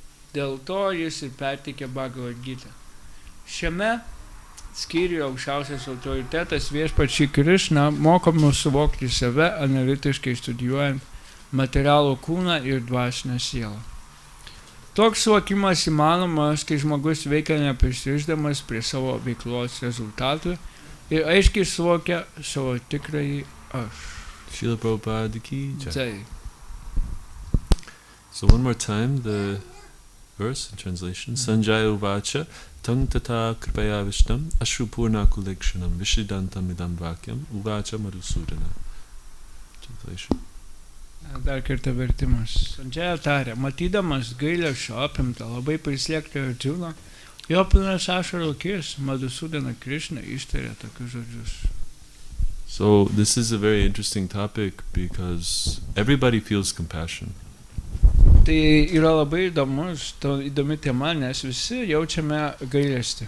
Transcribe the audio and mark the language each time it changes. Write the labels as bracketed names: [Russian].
[Lithuanian] Dėl to jis ir perteikė Bhagavad Gitą. Šiame skyriuje aukščiausias autoritetas viešpačiui Krishna moko mus suvokti save analitiškai studijuojant materialų kūną ir dvasinę sielą. Toks suvokimas įmanomas, kai žmogus veikia neprisirišdamas prie savo veiklos rezultatų ir aiškiai suvokia savo tikrąjį aš. [Sanskrit] Srila Prabhupada ki jai. Jai. [English] So one more time, the verse in translation. [Sanskrit] Sanjaya uvacha tang tata kripaya vishtam ashrupurna kulekshanam vishidantam idam vakyam uvacha madhusudana. [English] Translation. [Lithuanian] Dar kartą vertimas. Sandžaja tarė, matydamas gailesčio apimtą, labai prislėgtą Arjuną, jo pilnas ašarų akis, Madhusudana Krishna ištarė tokius žodžius. [English] So this is a very interesting topic because everybody feels compassion. [Lithuanian] Tai yra labai įdomi tema, nes visi jaučiame gailestį.